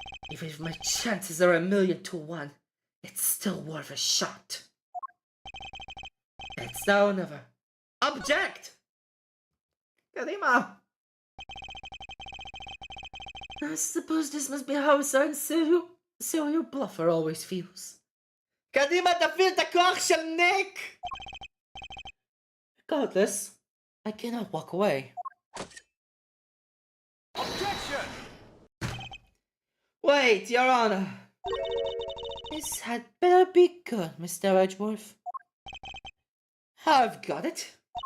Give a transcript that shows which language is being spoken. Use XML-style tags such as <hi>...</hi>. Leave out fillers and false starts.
<en>even if my chances are 1,000,000 to 1, it's still worth a shot. It's now or never. Object!</en> <he>Kadima!</he> <en>I suppose this must be how a certain serial bluffer always feels.</en> <he>קדימה תפעיל את הכוח של ניק!</he> <en>Regardless, I cannot walk away. Objection! Wait, Your Honor. This had better be good, Mr. Edgeworth. I've got it.</en>